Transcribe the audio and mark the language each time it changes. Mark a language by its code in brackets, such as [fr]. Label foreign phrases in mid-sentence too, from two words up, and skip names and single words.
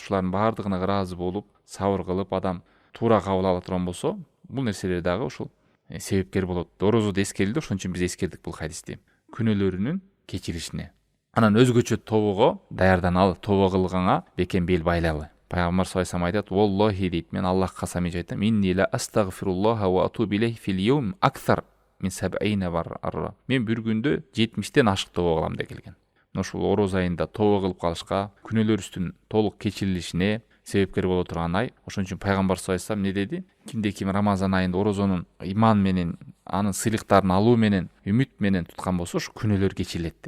[ky] Ушулардын баардыгына ыраазы болуп, сабыр кылып адам туура кабыл ала турган болсо, бул нерселер дагы ушул себепкер болот. Орозодо эскерилди, ошон үчүн биз эскердик бул хадисти. Күнөөлөрүнүн кечиришине. Анан өзгөчө тобого даярдан ал, тобо кылганга бекем бел байлалы. Пайгамбар [ar] صلى الله عليه [ky] айтат: "Валлахи" дейт, мен Аллахка касам айтам, [ar] "إني لأستغفر الله وأتوب إليه في اليوم أكثر من 70 مرة". [ky] Мен бир күндө 70тен ашык тобо кылам деп келген. Ушул ороз айында тобо кылып калышка, күнөөлөрүбүздүн толук кечирилишине себепкер боло турган ай. Ошон үчүн пайгамбар [ar] صلى الله عليه وسلم [ky] не деди? Кимде ким Рамазан айында орозонун иман менен, анын сыйлыктарын алуу менен, үмүт менен туткан болсо, ушу күнөөлөр кечирилет деп.